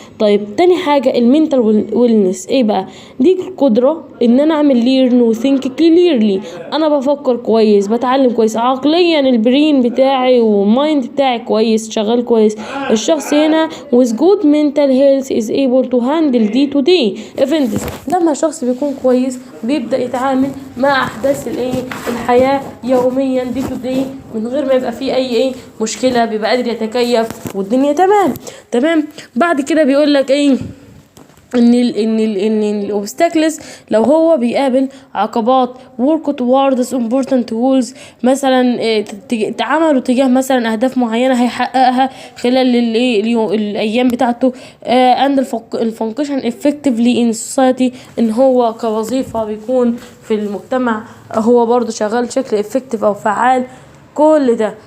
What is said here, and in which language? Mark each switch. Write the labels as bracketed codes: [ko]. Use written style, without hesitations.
[ar] طيب تاني حاجة المينتال ويلنس بقى؟ دي القدرة ان انا اعمل ليرن وثينك كليرلي، انا بفكر كويس بتعلم كويس عقليا، البرين بتاعي والمايند بتاعي كويس شغال كويس. الشخص هنا [en] with good mental health is able to handle day to day events. [ar] لما الشخص بيكون كويس بيبدأ يتعامل مع احداث الحياة يوميا [en] day to day [ar] من غير ما يبقى فيه اي مشكلة، بيبقى قادر يتكيف والدنيا تمام. بعد كده بيقول لك ان الاوبستاكلز لو هو بيقابل عقبات [en] work towards important goals، [ar] مثلا تعاملوا تجاه مثلا اهداف معينه هيحققها خلال الايام بتاعته [en] and [ar] الفانكشن [en] effectively in society، [ar] ان هو كوظيفه بيكون في المجتمع هو برضو شغال بشكل [en] effective [ar] او فعال كل ده.